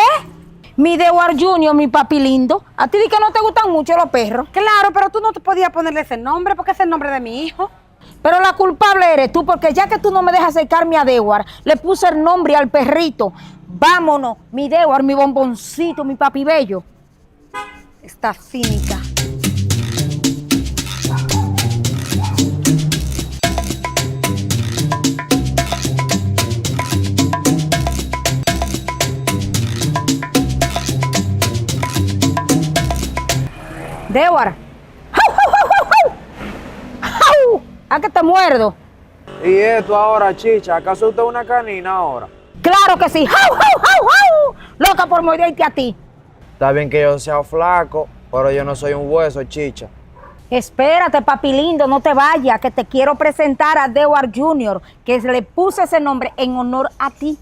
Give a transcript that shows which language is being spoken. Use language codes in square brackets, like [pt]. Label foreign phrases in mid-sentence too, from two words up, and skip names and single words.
[es] Mi Dewar Junior, mi papi lindo. A ti di que no te gustan mucho los perros. Claro, pero tú no te podías ponerle ese nombre porque es el nombre de mi hijo. Pero la culpable eres tú, porque ya que tú no me dejas acercarme a Dewar, le puse el nombre al perrito. Vámonos, mi Dewar, mi bomboncito, mi papi bello. Está cínica. Dewar. ¡Jau, jau, jau, jau, jau! ¡Jau! ¿A que te muerdo? ¿Y esto ahora, Chicha? ¿Acaso usted es una canina ahora? ¡Claro que sí! ¡Jau, jau, jau, jau! Loca por morderte a ti. Está bien que yo sea flaco, pero yo no soy un hueso, Chicha. Espérate, papi lindo, no te vayas, que te quiero presentar a Dewar Junior, que le puse ese nombre en honor a ti.